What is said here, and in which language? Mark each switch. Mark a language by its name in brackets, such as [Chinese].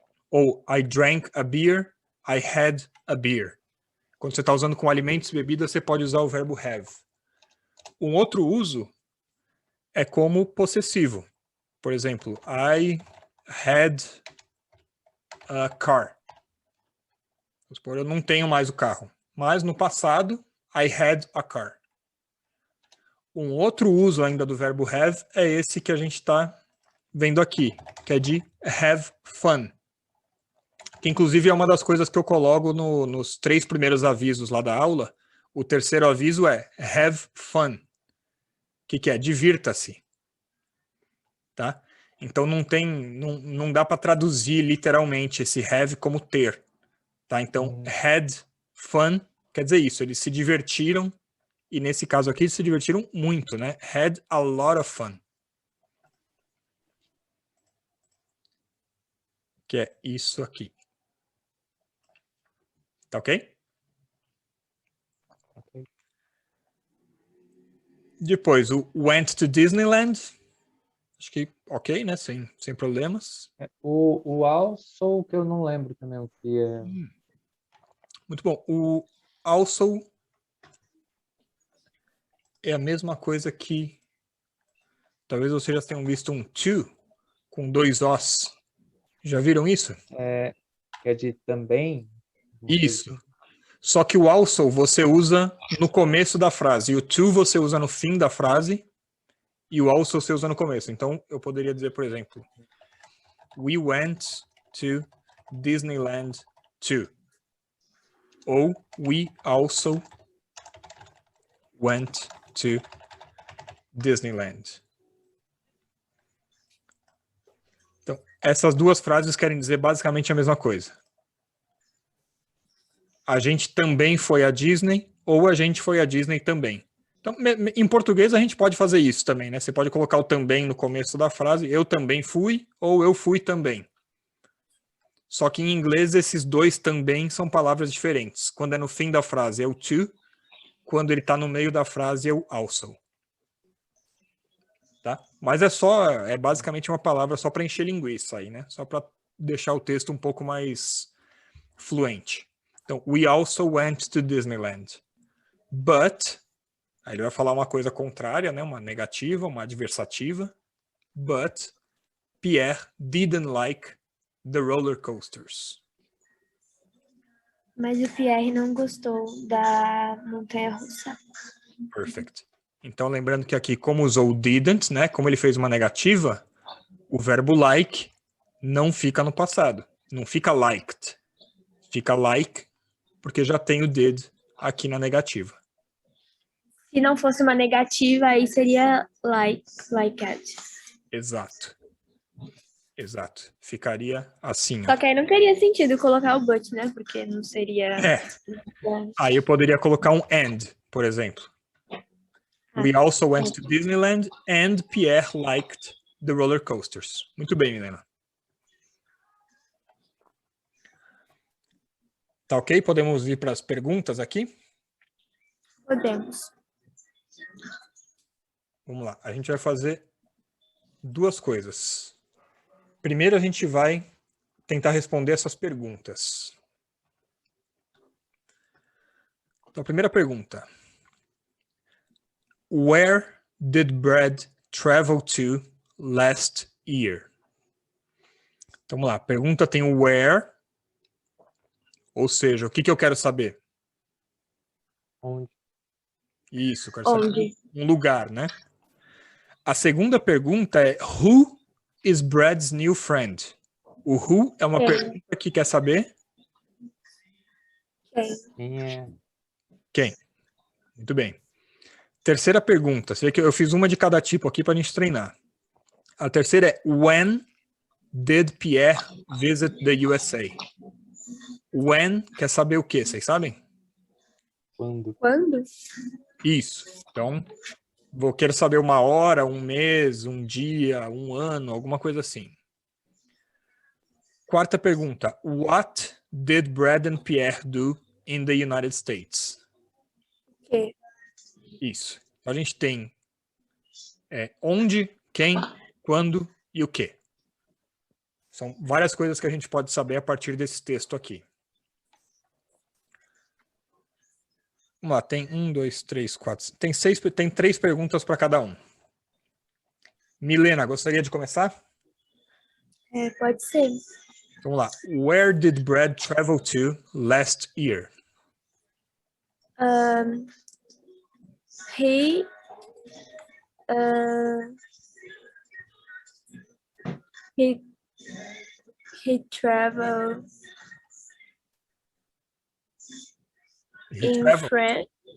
[English] Ou I drank a beer, I had a beer. [Portuguese] Quando você está usando com alimentos e bebidas, você pode usar o verbo have. Um outro uso é como possessivo. Por exemplo, [English] I had a car. [Portuguese] Vamos supor, eu não tenho mais o carro. Mas no passado, [English] I had a car. [Portuguese] Um outro uso ainda do verbo have é esse que a gente está vendo aqui, que é de have fun. Que inclusive é uma das coisas que eu coloco nos 3 primeiros avisos lá da aula. O terceiro aviso é have fun. Que é? Divirta-se. Tá? Então não dá para traduzir literalmente esse have como ter. Tá? Então, had fun quer dizer isso, eles se divertiram, e nesse caso aqui, eles se divertiram muito, né? [English] Had a lot of fun. [Portuguese] Que é isso aqui. Tá ok? Ok. Depois, o [English] went to Disneyland. [Portuguese] Acho que ok, né? Sem problemas. O also, que eu não lembro também o que é. Muito bom. O also é a mesma coisa que talvez vocês já tenham visto um to com 2 os. Já viram isso? Que é de também. Isso. Só que o also você usa no começo da frase e o to você usa no fim da frase e o also você usa no começo. Então eu poderia dizer, por exemplo, [English] we went to Disneyland too. Ou we also went to Disneyland. [Portuguese] Então, essas duas frases querem dizer basicamente a mesma coisa. A gente também foi à Disney ou a gente foi à Disney também. Então, em português a gente pode fazer isso também, né? Você pode colocar o também no começo da frase, eu também fui ou eu fui também. Só que em inglês esses dois também são palavras diferentes. Quando é no fim da frase é o to, quando ele está no meio da frase é o also. Tá? Mas é basicamente uma palavra só para encher linguiça aí, né? Só para deixar o texto um pouco mais fluente. [English] Então, we also went to Disneyland. [Portuguese] But, aí ele vai falar uma coisa contrária, né? Uma negativa, uma adversativa. [English] But Pierre didn't like the roller coasters. [Portuguese] Mas o Pierre não gostou da montanha-russa. [English] Perfect. [Portuguese] Então, lembrando que aqui, como usou o didn't, né? Como ele fez uma negativa, o verbo like não fica no passado. Não fica liked. Fica like, porque já tem o did aqui na negativa. Se não fosse uma negativa, aí seria liked. Exato. Exato. Ficaria assim. Só que aí não teria sentido colocar o but, né? Porque não seria... Aí eu poderia colocar um and, por exemplo. [English] We also went to Disneyland and Pierre liked the roller coasters. [Portuguese] Muito bem, Milena. Tá ok? Podemos ir para as perguntas aqui? Podemos. Vamos lá. A gente vai fazer 2 coisas. Primeiro a gente vai tentar responder essas perguntas. Então, a primeira pergunta. [English] Where did Brad travel to last year? [Portuguese] Então, vamos lá. A pergunta tem o where, ou seja, o que eu quero saber? Onde? Isso, eu quero saber um lugar, né? A segunda pergunta é [English] Who is Brad's new friend? [Portuguese] O who é uma pergunta que quer saber? Quem é? Quem? Muito bem. Terceira pergunta. Você vê que eu fiz uma de cada tipo aqui para a gente treinar. A terceira é [English] When did Pierre visit the USA? [Portuguese] When quer saber o quê? Vocês sabem? Quando? Quando? Isso. Então, Quero saber uma hora, um mês, um dia, um ano, alguma coisa assim. Quarta pergunta. [English] What did Brad and Pierre do in the United States? [Portuguese] Que? Isso. Então, a gente tem onde, quem, quando e o que. São várias coisas que a gente pode saber a partir desse texto aqui. Vamos lá, tem 1, 2, 3, 4. Tem 3 perguntas para cada um. Milena, gostaria de começar? Pode ser. Vamos lá. [English] Where did Brad travel to last year? He he he traveled in France.